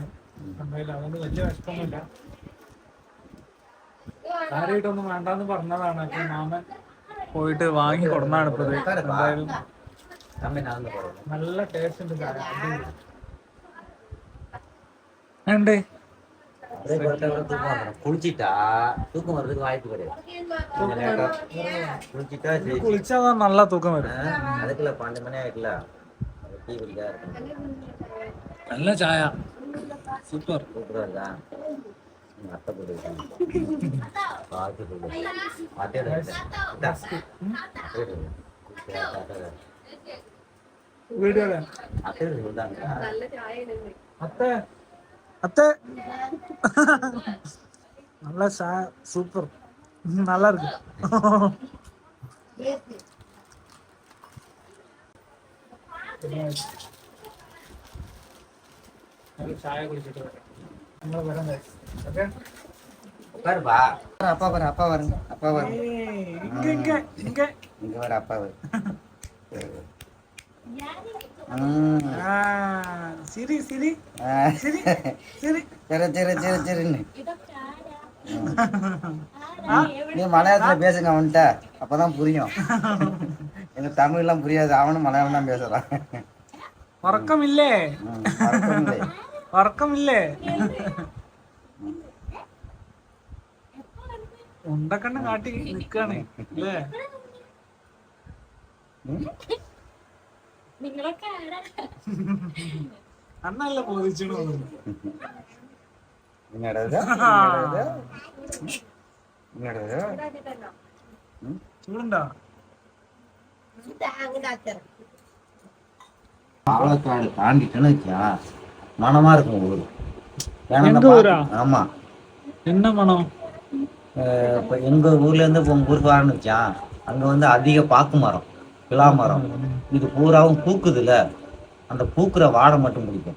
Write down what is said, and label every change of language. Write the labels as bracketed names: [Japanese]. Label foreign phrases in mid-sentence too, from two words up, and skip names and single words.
[Malayalam] എന്തായാലും അതുകൊണ്ട് വലിയ വിശപ്പൊന്നുമില്ല. കാര്യമായിട്ടൊന്നും വേണ്ടാന്ന് പറഞ്ഞതാണ്. അപ്പൊ മാമൻ പോയിട്ട് വാങ്ങി കൊടുന്നാണ് ഇപ്പത്. എന്തായാലും നല്ല ടേസ്റ്റ് ഉണ്ട്. ഉണ്ട് [Tamil] குளிச்சிட்டா தூக்கம் வர்றதுக்கு வாய்ப்பு கிடையாது. குளிச்சா நல்லா தூக்கம் வரும். அதுக்குள்ள 12 மணி ஆயிட்டுல டீ குடிக்கா நல்ல சாயா. சூப்பர் சூப்பரா இருக்கா? அத்தை போட்டு பார்த்து சொல்லு வீடியோ அத்தை சொல்லுதாங்க. அத்தை அத்தை நல்லா சூப்பர், நல்லா இருக்கு. [Malayalam] ചായ കുടിച്ചിട്ട് നമ്മൾ വരാം. [Tamil] உட்காருப்பா. அப்பா பாரு, அப்பா வருங்க, அப்பா வருங்க. இங்க வர அப்பா வரு. சிரி சிரி சிரி சிரி சரின்னு நீ மலையாளத்துல பேசுங்க அவன்கிட்ட, அப்பதான் புரியும். எங்க தமிழ் எல்லாம் புரியாது, அவனும் மலையாளம் தான் பேசுறான். [Malayalam] ഉറക്കം ഇല്ലേ, ഉറക്കം ഇല്ലേ. ഉണ്ടക്കണ്ണ കാട്ടി നിക്കാണ് അല്ലേ? അന്നല്ല ബോധിച്ചു ചൂടുണ്ടോ? [Tamil] பாலக்காடு தாண்டிட்டேன்னு வச்சா மனமா இருக்கும் ஊரு. ஆமா, என்ன மனம்? இப்போ எங்க ஊர்ல இருந்து இப்போ உங்க ஊருக்கு வரணும்னு வச்சா அங்க வந்து அதிக பாக்கு மரம், பிலா மரம், இது பூராவும் பூக்குதுல, அந்த பூக்குற வாடை மட்டும் பிடிக்கும்.